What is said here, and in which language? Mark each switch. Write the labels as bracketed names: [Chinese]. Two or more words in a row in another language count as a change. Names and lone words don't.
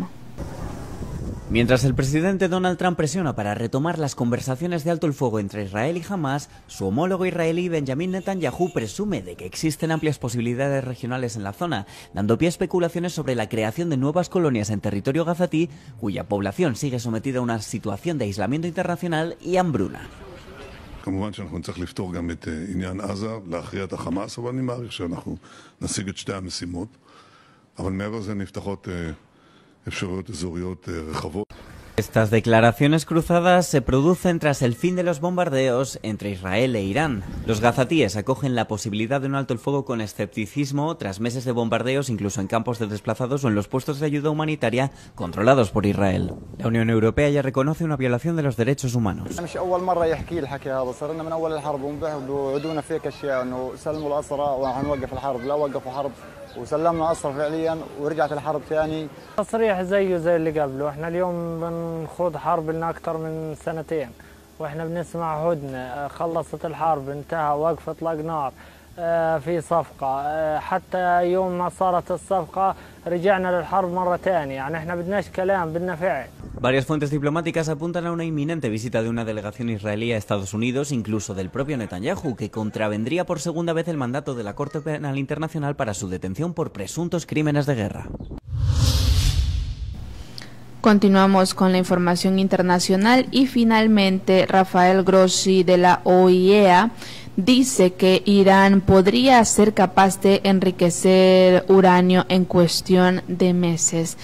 [Spanish] Mientras el presidente Donald Trump presiona para retomar las conversaciones de alto el fuego entre Israel y Hamas, su homólogo israelí Benjamin Netanyahu presume de que existen amplias posibilidades regionales en la zona, dando pie a especulaciones sobre la creación de nuevas colonias en territorio gazatí, cuya población sigue sometida a una situación de aislamiento internacional y hambruna. [Hebrew] כמובן שאנחנו נצטרך לפתור גם את עניין עזה, להכריע את החמאס, אבל אני מעריך שאנחנו נשיג את שתי המשימות. אבל מעבר לזה נפתחות אפשרויות אזוריות רחבות. [Spanish] Estas declaraciones cruzadas se producen tras el fin de los bombardeos entre Israel e Irán. Los gazatíes acogen la posibilidad de un alto el fuego con escepticismo tras meses de bombardeos incluso en campos de desplazados o en los puestos de ayuda humanitaria controlados por Israel. La Unión Europea ya reconoce una violación de los derechos humanos. [Arabic] وسلمنا أسرى فعليا ورجعت الحرب ثاني. تصريح زيه زي اللي قبله، احنا اليوم بنخوض حرب لنا أكثر من سنتين واحنا بنسمع هدنة، خلصت الحرب انتهى وقف اطلاق نار، في صفقة، حتى يوم ما صارت الصفقة رجعنا للحرب مرة ثانية، يعني احنا بدناش كلام بدنا فعل. [Spanish] Varias fuentes diplomáticas apuntan a una inminente visita de una delegación israelí a Estados Unidos, incluso del propio Netanyahu, que contravendría por segunda vez el mandato de la Corte Penal Internacional para su detención por presuntos crímenes de guerra. Continuamos con la información internacional y finalmente Rafael Grossi de la OIEA dice que Irán podría ser capaz de enriquecer uranio en cuestión de meses.